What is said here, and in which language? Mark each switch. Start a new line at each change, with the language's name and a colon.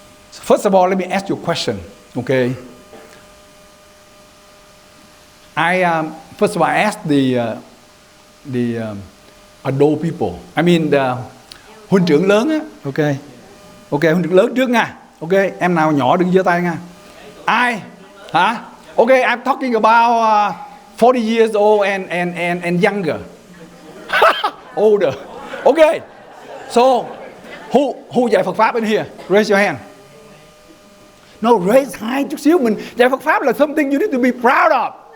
English: So first of all, let me ask you a question, okay? First of all, I asked the adult people. I mean, the
Vietnamese: huynh trưởng lớn á, okay? Okay, huynh trưởng lớn trước nha. Okay, em nào nhỏ đừng giơ tay nha. Ai? Hả?
English: Okay, I'm talking about 40 years old and younger. Older. Okay. So, who
Vietnamese: dạy Phật Pháp
English: in here? Raise your hand. No, raise
Vietnamese: hai chút xíu. Mình dạy Phật Pháp là
English: something you need to be proud of.